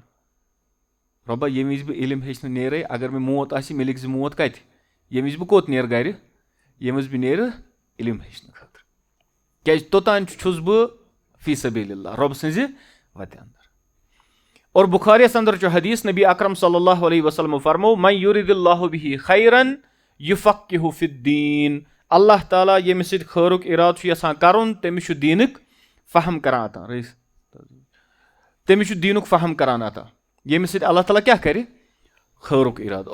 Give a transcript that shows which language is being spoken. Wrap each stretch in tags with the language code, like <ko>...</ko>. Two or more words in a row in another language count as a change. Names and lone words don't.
<ks>رۄبا ییٚمہِ وِزِ بہٕ علم ہیٚچھنہٕ نیرے, اگر مےٚ موت آسہِ مےٚ لِکھ زِ موت کتہِ, ییٚمہِ وِزِ بہٕ کوٚت نیرٕ گرِ, ییٚمہِ وِزِ بہٕ نیرٕ علم ہیٚچھنہٕ خٲطرٕ, کیٛازِ توٚتانۍ چھُس بہٕ</ks> <ar>فی سبیل اللہ,</ar> <ks>رۄبہٕ سٕنٛزِ وتہِ انٛدر. اور بخاریَس انٛدر چھُ حدیث, نبی اکرم</ks> <ar>صلی اللہ علیہ وسلم</ar> <ks>فرمو,</ks> <ar>من یُرِد اللہ بِہ خیرن یفقہُ فی الدین,</ar> <ks>اللہ تعالیٰ ییٚمِس سۭتۍ خٲرُک ارادٕ چھُ یژھان کرُن تٔمِس چھُ دیٖنُک فہم کران عطا, تٔمِس چھُ دیٖنُک فہم کران عطا, ییٚمِس سۭتۍ اللہ تعالیٰ کیٛاہ کرِ؟ خٲرُک ارادٕ.</ks>